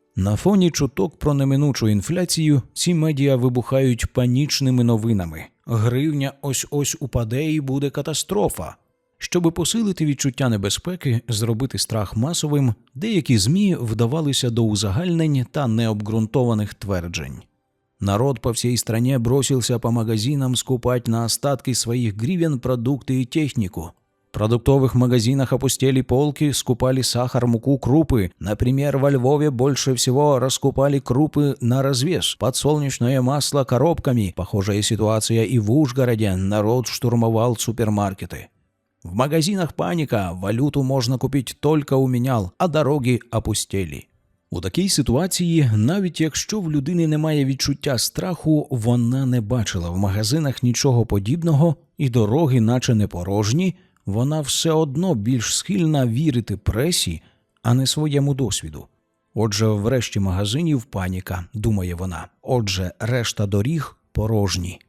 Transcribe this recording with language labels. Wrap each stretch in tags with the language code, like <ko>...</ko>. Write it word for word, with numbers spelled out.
<uk>На фоні чуток про неминучу інфляцію ці медіа вибухають панічними новинами. Гривня ось-ось упаде і буде катастрофа. Щоби посилити відчуття небезпеки, зробити страх масовим, деякі ЗМІ вдавалися до узагальнень та необґрунтованих тверджень.</uk> <ru>Народ по всей стране бросился по магазинам скупать на остатки своих гривен продукты и технику. В продуктовых магазинах опустели полки, скупали сахар, муку, крупы. Например, во Львове больше всего раскупали крупы на развес, подсолнечное масло коробками. Похожая ситуация и в Ужгороде. Народ штурмовал супермаркеты. В магазинах паника. Валюту можно купить только у менял, а дороги опустели.</ru> <uk>У такій ситуації, навіть якщо в людини немає відчуття страху, вона не бачила в магазинах нічого подібного і дороги наче не порожні, вона все одно більш схильна вірити пресі, а не своєму досвіду. Отже, в решті магазинів паніка, думає вона. Отже, решта доріг порожні.</uk>